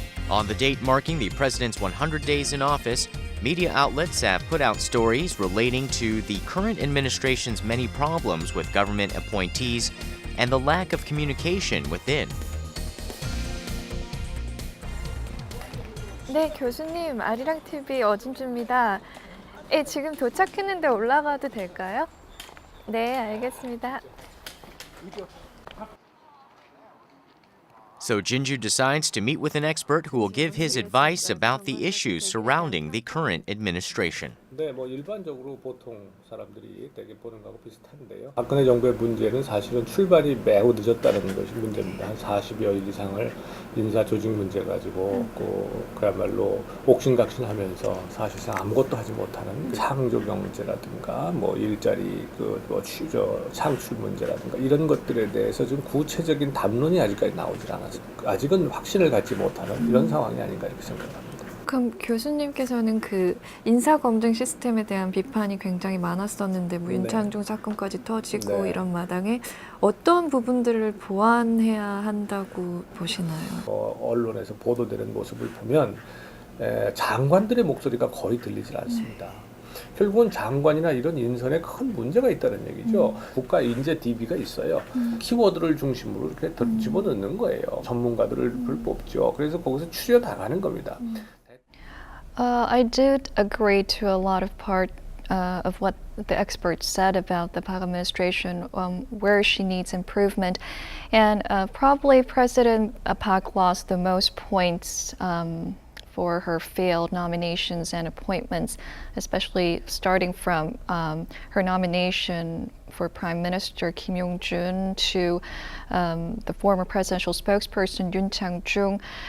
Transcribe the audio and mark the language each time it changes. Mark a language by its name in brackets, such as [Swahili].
[English] On the date marking the president's 100 days in office, media outlets have put out stories relating to the current administration's many problems with government appointees and the lack of communication within. [Korean] 네, 교수님, 아리랑 TV 어진주입니다. 예, 지금 도착했는데 올라가도 될까요? 네, 알겠습니다. [English] So Jin-ju decides to meet with an expert who will give his advice about the issues surrounding the current administration. [Korean] 네, 뭐 일반적으로 보통 사람들이 되게 보는 거하고 비슷한데요. 박근혜 정부의 문제는 사실은 출발이 매우 늦었다는 것이 문제입니다. 한 40여일 이상을 인사 조직 문제 가지고 그야말로 옥신각신하면서 사실상 아무것도 하지 못하는 창조 경제라든가 뭐 일자리 창출 문제라든가 이런 것들에 대해서 좀 구체적인 담론이 아직까지 나오질 않았습니다. 아직은 확신을 갖지 못하는 이런 상황이 아닌가 이렇게 생각합니다. 그럼 교수님께서는 그 인사검증 시스템에 대한 비판이 굉장히 많았었는데 뭐 윤창중 사건까지 터지고 이런 마당에 어떤 부분들을 보완해야 한다고 보시나요? 언론에서 보도되는 모습을 보면 장관들의 목소리가 거의 들리질 않습니다. 결국은 장관이나 이런 인선에 큰 문제가 있다는 얘기죠. 국가 인재 DB가 있어요. 키워드를 중심으로 이렇게 집어넣는 거예요. 전문가들을 뽑죠. 그래서 거기서 추려 나가는 겁니다. [English] I did agree to a lot of part of what the experts said about the Park administration, where she needs improvement. And probably President Park lost the most points for her failed nominations and appointments, especially starting from her nomination for Prime Minister Kim Yeon-ji to the former presidential spokesperson Yoon Chang-jung.